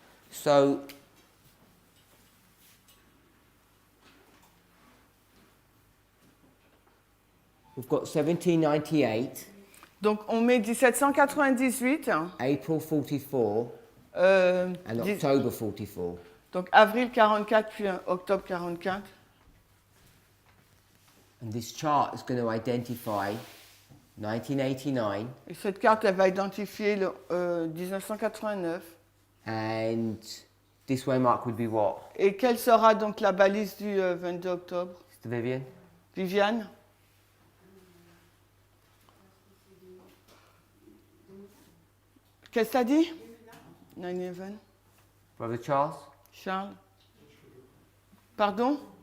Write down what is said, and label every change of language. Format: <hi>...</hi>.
<en>So we've got 1798,</en> <fr>Donc on met 1798,</fr> <en>April 44, and</en> <fr>dix-</fr> <en>October 44.</en> <fr>donc avril 44 puis octobre 44.</fr> <en>And this chart is going to identify 1989</en> <fr>Et cette carte, elle va identifier le 1989.</fr> <en>and this waymark would be what?</en> <fr>Et quelle sera donc la balise du 22 octobre?</fr> <en>Mr. Vivian?</en> <fr>Viviane? Qu'est-ce que t'as dit? 9/11.</fr> <en>Brother Charles?</en> <fr>Charles? Pardon?</fr>